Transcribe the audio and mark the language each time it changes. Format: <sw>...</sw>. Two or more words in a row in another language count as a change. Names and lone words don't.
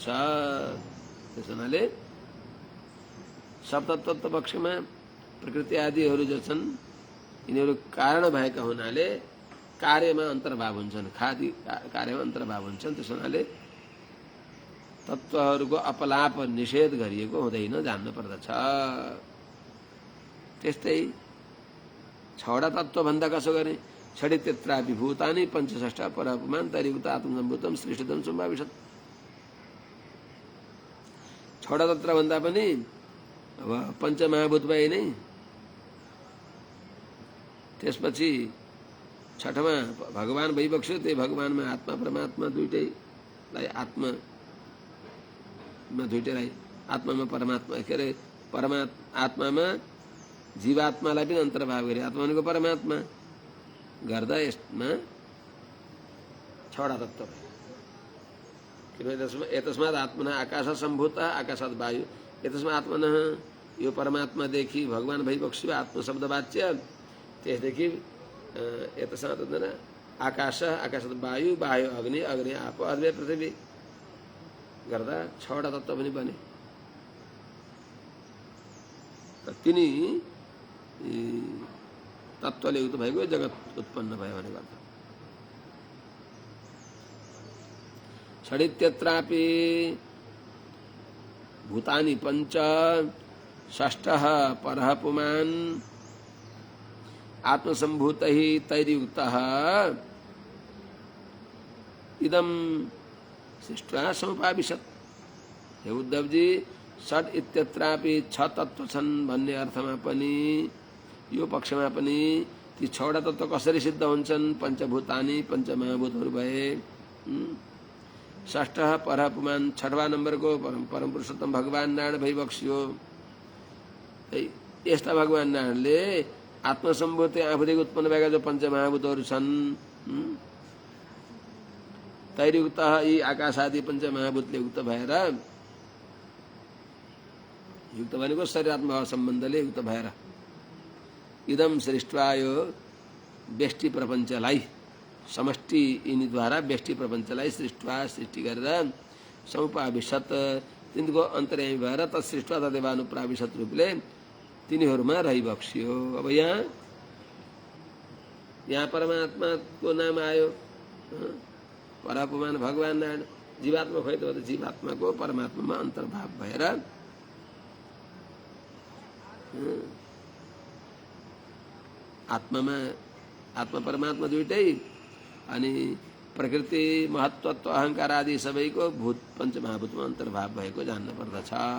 <ne>त्यस हुनाले सप्ततत्व पक्षमा प्रकृति आदिहरू जो छन् यिनीहरू कारण भएका हुनाले कार्यमा अन्तर्भाव हुन्छन्, खादि कार्यमा अन्तर्भाव हुन्छन्। त्यस हुनाले तत्त्वहरूको अपलाप निषेध गरिएको हुँदैन जान्नु पर्दछ। त्यस्तै छवटा तत्त्व भन्दा कसो गर्ने</ne> <sa>षडित्यत्रापि भूतानि पञ्चषष्ठ परपुमान तरियुक्त आत्मसम्भूतम सृष्टितम सम्भाविशत्।</sa> <ne>छवटा तत्त्व भन्दा पनि अब पञ्चमहाभूत भए नै त्यसपछि छठमा भगवान भइबक्स्यो। त्यही भगवानमा आत्मा परमात्मा दुईटैलाई आत्मामा दुईटैलाई आत्मामा परमात्मा के अरे आत्मामा जीवात्मालाई पनि अन्तर्भाव गरे आत्मा भनेको परमात्मा गर्दा यसमा छवटा तत्त्व भयो। किनभने</ne> <sa>एतस्मात् आत्मना आकाश सम्भूत आकाशात् वायु एतस्मात् आत्मनः</sa> <ne>यो परमात्मादेखि भगवान भइबक्स्यो</ne> <sa>आत्मशब्द वाच्य।</sa> <ne>त्यसदेखि</ne> <sa>एतस्मात् आकाश आकाशात् वायु वायु अग्नि अग्नि आपो अग्नि पृथ्वी</sa> <ne>गर्दा छवटा तत्त्व पनि बने। तिनी तत्त्वले युक्त भएको जगत उत्पन्न भयो भनेको अर्थ।</ne> <sa>षडित्यत्रापि भूतानि पञ्च षष्ठः परः पुमान् आत्मसम्भूतैः तैर्युक्तः इदं सृष्ट्वा समुपाविशत्।</sa> <ne>हे उद्धवजी</ne> <sa>षड इत्यत्रापि</sa> <ne>छ तत्त्व छन् भन्ने अर्थमा पनि यो पक्षमा पनि ती छवटा तत्त्व कसरी सिद्ध हुन्छन् पञ्चभूतानि पञ्चमहाभूतहरू भए।</ne> <sa>षष्ठ परः पुमान</sa> <ne>छठवा नम्बरको परम पुरुषोत्तम भगवान नारायण भइबक्स्यो। यस्ता भगवान नारायणले आत्मसम्भूत आफूदेखि उत्पन्न भएका जो पञ्चमहाभूतहरू छन् तैर्युक्त यी आकाश आदि पञ्चमहाभूतले युक्त भएर युक्त भनेको शरीरात्मक सम्बन्धले युक्त भएर</ne> <sa>इदम सृष्ट्वा</sa> <ne>यो व्यष्टि प्रपञ्चलाई समष्टि यिनीद्वारा व्यष्टि प्रपञ्चलाई सृष्ट्वा सृष्टि गरेर समुपाविशत् तिनको अन्तर्यामी भएर</ne> <sa>तत्सृष्ट्वा तदेवानुप्राविशत्</sa> <ne>रूपले तिनीहरूमा रहिबक्स्यो। अब यहाँ परमात्माको नाम आयो परपुमान भगवान नारायण जीवात्मा खोइ त जीवात्माको परमात्मामा अन्तर्भाव भएर आत्मा परमात्मा दुईटै अनि प्रकृति महत्त्व अहंकार आदि सबैको भूत पञ्चमहाभूतमा अन्तर्भाव भएको जान्न पर्दछ।</ne>